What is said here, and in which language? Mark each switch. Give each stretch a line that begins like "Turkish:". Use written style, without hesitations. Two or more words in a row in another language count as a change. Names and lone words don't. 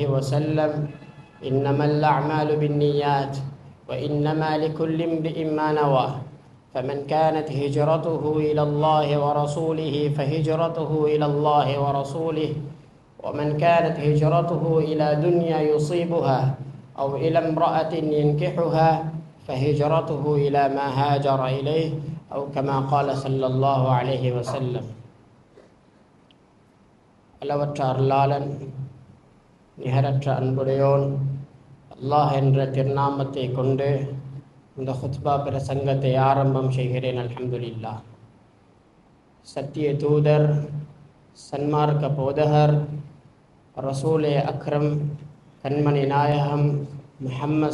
Arabic: وسلم إنما الأعمال بالنيات وإنما لكل امرئ ما نوى فمن كانت هجرته إلى الله ورسوله فهجرته إلى الله ورسوله ومن كانت هجرته إلى دنيا يصيبها أو إلى امرأة ينكحها فهجرته إلى ما هاجر إليه أو كما قال صلى الله عليه وسلم.
Tamil: அளவற்ற அருளாளன் நிகரற்ற அன்புடையோன் அல்லாஹ் என்ற திருநாமத்தை கொண்டு இந்த ஹுத்பா பிரசங்கத்தை ஆரம்பம் செய்கிறேன். அல்ஹம்துலில்லாஹ். சத்திய தூதர், சன்மார்க்க போதகர்,
Arabic: رسول أكرم,
Tamil: கண்மணி நாயகம் முஹம்மது